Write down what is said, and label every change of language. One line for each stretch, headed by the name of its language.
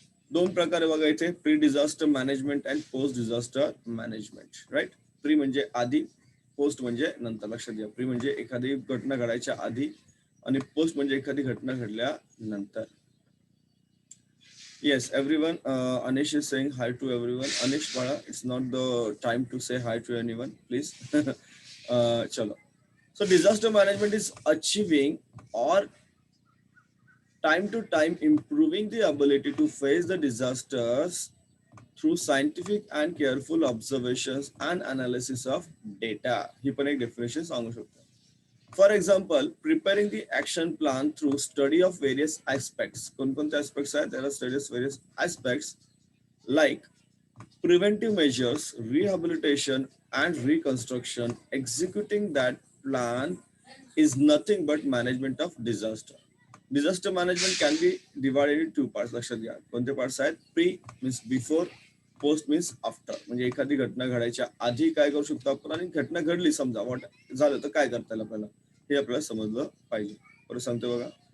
English: 2
Marathi: प्रकारे बघायचे,
English: Pre disaster management and post disaster management. Right.
Marathi: Pre म्हणजे आधी, पोस्ट म्हणजे नंतर. लक्षात घ्या, प्री म्हणजे एखादी घटना घडायच्या आधी, आणि पोस्ट म्हणजे एखादी घटना घडल्यानंतर.
English: Yes, everyone. Anish is saying hi to everyone. Anish, Bala, it's not the time to say hi to anyone, please.
Hindi: Chalo.
English: So, disaster management is achieving or time to time improving the ability to face the disasters through scientific and careful observations and analysis of data.
Marathi: ही पण एक definition सांगू शकतो.
English: For example, preparing the action plan through study of various aspects.
Marathi: कोणकोणते aspects आहेत?
English: There are studies various aspects like preventive measures, rehabilitation, and reconstruction. Executing that plan is nothing but management of disaster. Disaster management can be divided into two parts.
Marathi: लक्षात घ्या कोणते parts आहेत?
English: Pre means before, post means after.
Marathi: म्हणजे एखादी घटना घडायच्या आधी काय करू शकतो आपण आणि घटना घडली समजा वॉट झालं तर काय करता येईल आपल्याला हे आपल्याला समजलं पाहिजे. बरोबर सांगतो बघा.